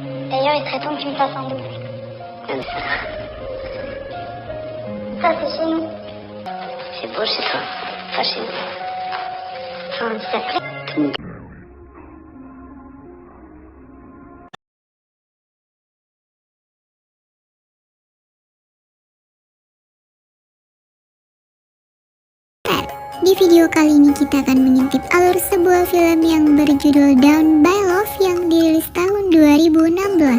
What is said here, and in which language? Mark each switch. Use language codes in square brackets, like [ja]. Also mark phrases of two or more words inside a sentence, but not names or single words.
[fr] D'ailleurs, il serait temps que tu me fasses un double. Ça, c'est chez nous. C'est beau chez toi, pas chez nous. Enfin, ça te plaît. [id] Di video kali ini kita akan mengintip alur sebuah film yang berjudul Down by Love yang dirilis tahun 2016.